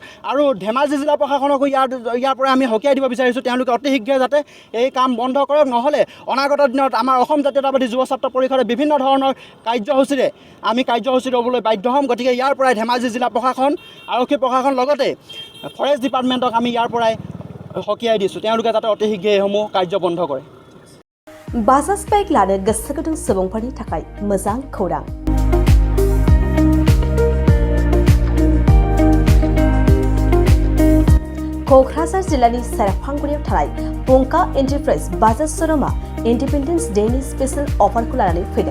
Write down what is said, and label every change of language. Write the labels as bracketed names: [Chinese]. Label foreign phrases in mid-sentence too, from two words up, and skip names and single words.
[Assamese] আৰু ধেমাজি জিলা প্ৰশাসনকো ইয়াৰ পৰা আমি সকীয়াই দিব বিচাৰিছোঁ, তেওঁলোকে অতি শীঘ্ৰে যাতে এই কাম বন্ধ কৰক। নহ'লে অনাগত দিনত আমাৰ অসম জাতীয়তাবাদী যুৱ ছাত্ৰ পৰিষদে বিভিন্ন ধৰণৰ কাৰ্যসূচী ল'বলৈ বাধ্য হ'ম। গতিকে ইয়াৰ পৰাই ধেমাজি জিলা প্ৰশাসন, আৰক্ষী প্ৰশাসন, লগতে [English] forest department [Assamese] আমি ইয়াৰ পৰাই সকীয়াই দিছোঁ, তেওঁলোকে যাতে অতি শীঘ্ৰে এইসমূহ কাৰ্য বন্ধ কৰে। [Bodo] बाजाज बाइक लानो गोसो गुदुं सुबुंफोरनि थाखाय मोजां खौरां। क'क्राझार जिल्लानि सेरफांगुरियाव थानाय पंका एन्टारप्राइज बाजाज श'रुमा [English] Independence Day special offer [Bodo] लानानै फैदों।